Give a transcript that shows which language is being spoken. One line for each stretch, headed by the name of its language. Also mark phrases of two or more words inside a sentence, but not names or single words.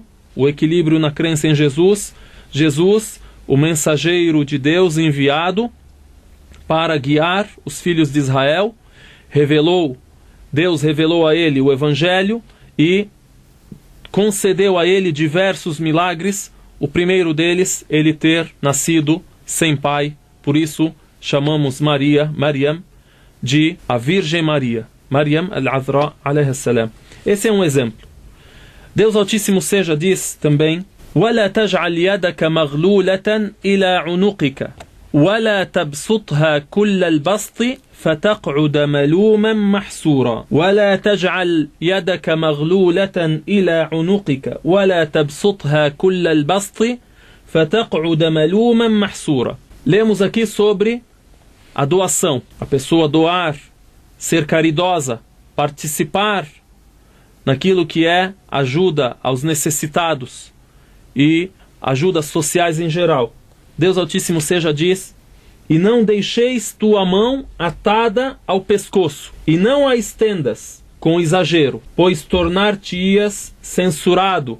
Portuguese: O equilíbrio na crença em Jesus. Jesus, o mensageiro de Deus enviado para guiar os filhos de Israel, Deus revelou a ele o Evangelho e concedeu a ele diversos milagres. O primeiro deles, ele ter nascido sem pai. Por isso chamamos Maryam, de a Virgem Maria.
Arabic: مريم العذراء عليها السلام.
Portuguese: Esse é um exemplo. Deus Altíssimo seja diz também:
Arabic: وَلَا تَجْعَلْ يَدَكَ مَغْلُولَةً إِلَى عُنُقِكَ وَلَا تَبْسُطْهَا كُلَّ الْبَسْطِ فَتَقْعُدَ مَلُومًا مَحْسُورًا وَلَا تَجْعَلْ يَدَكَ مَغْلُولَةً إِلَى عُنُقِكَ وَلَا تَبْسُطْهَا كُلَّ الْبَسْطِ فَتَقْعُدَ مَلُومًا مَحْسُورًا.
Portuguese: Lemos aqui sobre a doação. A pessoa doar, ser caridosa, participar naquilo que é ajuda aos necessitados e ajudas sociais em geral. Deus Altíssimo seja diz: e não deixeis tua mão atada ao pescoço, e não a estendas com exagero, pois tornar-te-ias censurado.